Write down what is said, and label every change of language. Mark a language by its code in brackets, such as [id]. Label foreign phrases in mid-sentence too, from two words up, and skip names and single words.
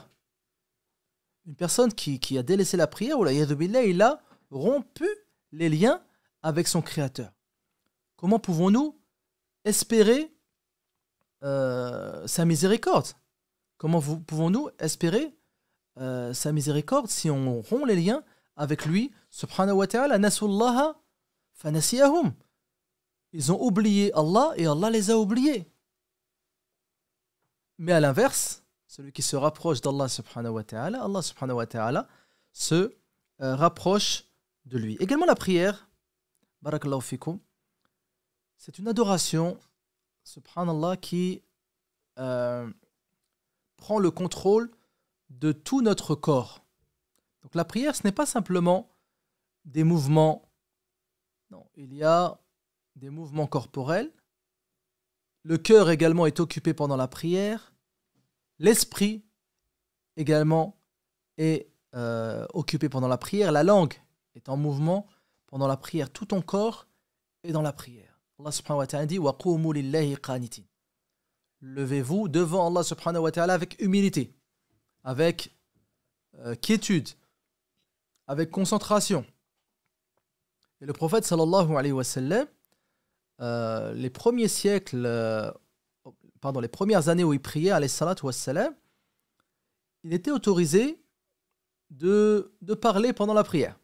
[fr] Une personne qui a délaissé la prière, ou [ar] العياذ بالله, [fr] il a rompu les liens avec son Créateur. Comment pouvons-nous espérer sa miséricorde? Comment pouvons-nous espérer sa miséricorde si on rompt les liens avec lui, [ar] سبحانه وتعالى? نسوا الله فنسيهم. [fr] Ils ont oublié Allah et Allah les a oubliés. Mais à l'inverse, celui qui se rapproche d' [ar] الله سبحانه وتعالى, الله سبحانه وتعالى [fr] se rapproche de lui. Également la prière, [ar] بارك الله فيكم, [fr] c'est une adoration, subhanallah, qui prend le contrôle de tout notre corps. Donc la prière, ce n'est pas simplement des mouvements. Non, il y a des mouvements corporels. Le cœur également est occupé pendant la prière. L'esprit également est occupé pendant la prière. La langue est en mouvement pendant la prière. Tout ton corps est dans la prière. [ar] الله سبحانه وتعالى dit وقوموا لله قانتين. [fr] Levez-vous devant [ar] الله سبحانه وتعالى [fr] avec humilité, avec quiétude, avec concentration. Et le prophète [ar] صلى الله عليه وسلم, [fr] les premiers siècles, les premières années où il priait, [ar] عليه الصلاة والسلام, [fr] il était autorisé de parler pendant la prière.